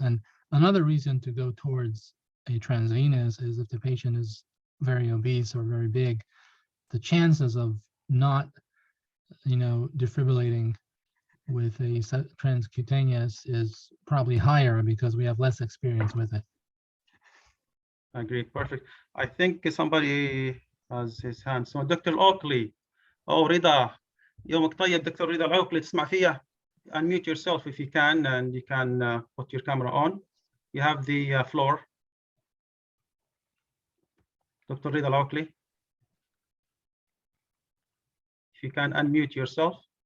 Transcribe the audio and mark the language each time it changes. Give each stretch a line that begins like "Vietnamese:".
English: And another reason to go towards a transvenous is if the patient is very obese or very big, the chances of not, defibrillating with a transcutaneous is probably higher because we have less experience with it. I agree. Perfect. I think somebody has his hand. So Dr. Oakley,
Arabic: أو رضا يومك طيب دكتور رضا العوقلي تسمع فيها.
English: Unmute yourself if you can, and you can put your camera on. You have the floor. Dr. Rida Al-Awkli, if you can unmute yourself.